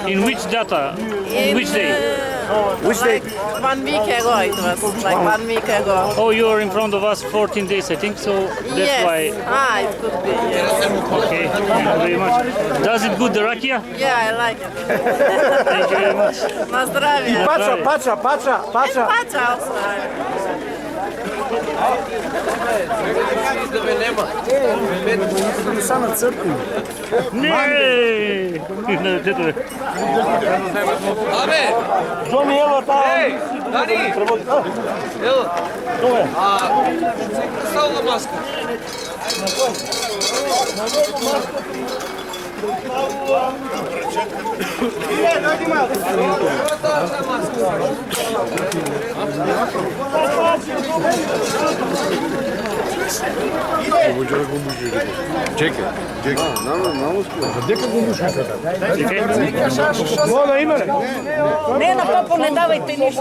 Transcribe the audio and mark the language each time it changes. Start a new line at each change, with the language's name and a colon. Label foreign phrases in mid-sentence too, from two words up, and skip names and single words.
English: In which data? In which day? Which day? 1 week ago it was, like 1 week ago. Oh, you are in front of us 14 days, I think, so that's Yes. why. It could be. Yes. Okay, thank you very much. Does it good, the rakia? Yeah, I like it. Thank you very much.
Slovenian: Na zdravje. Pacha.
English: Pacha also.
Serbian: Ne! Johnny, evo tamo. Dani! Evo! Stavila maska.
Bulgarian: Не, на папа не давайте нищо.